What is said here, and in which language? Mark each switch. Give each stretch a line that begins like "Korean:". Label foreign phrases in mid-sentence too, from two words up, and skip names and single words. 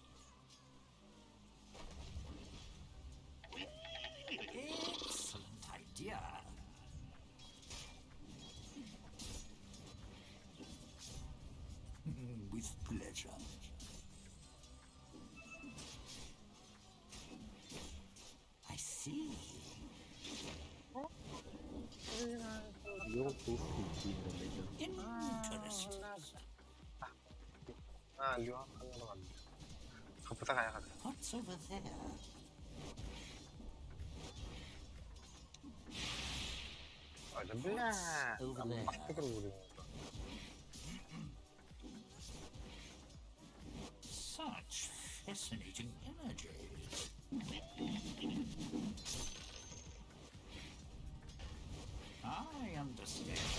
English: Excellent idea. With pleasure. I see.
Turkish: Yok bu bilmiyorum.
English: Interesting.
Russian: А, Леон, ладно.
Turkish: Kapıda kayak.
English: What's over there?
Russian: Ой, да бля.
English: over there. Such fascinating energies. I understand.